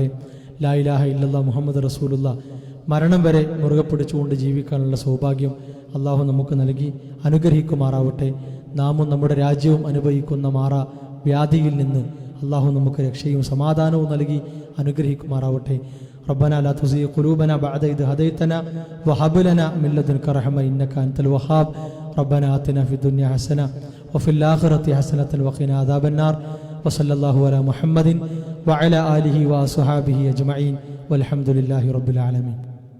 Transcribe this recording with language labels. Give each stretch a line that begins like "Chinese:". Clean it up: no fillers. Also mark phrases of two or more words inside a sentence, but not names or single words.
Arabic: لا إله إلا الله محمد رسول الله
Malayalam: മരണം വരെ മുറുകെ പിടിച്ചുകൊണ്ട് ജീവിക്കാനുള്ള സൗഭാഗ്യം അള്ളാഹു നമുക്ക് നൽകി അനുഗ്രഹിക്കുമാറാവട്ടെ. നാമും നമ്മുടെ രാജ്യവും അനുഭവിക്കുന്ന വ്യാധിയിൽ നിന്ന് അള്ളാഹു നമുക്ക് രക്ഷയും സമാധാനവും നൽകി അനുഗ്രഹിക്കുമാറാവട്ടെ.
Arabic: ربنا لا تزغ قلوبنا بعد إذ هديتنا وهب لنا من لدنك رحمة إنك أنت الوهاب. ربنا آتنا في الدنيا حسنة وفي الآخرة حسنة وقنا عذاب النار. وصلى الله على محمد وعلى آله وصحبه أجمعين والحمد لله رب العالمين.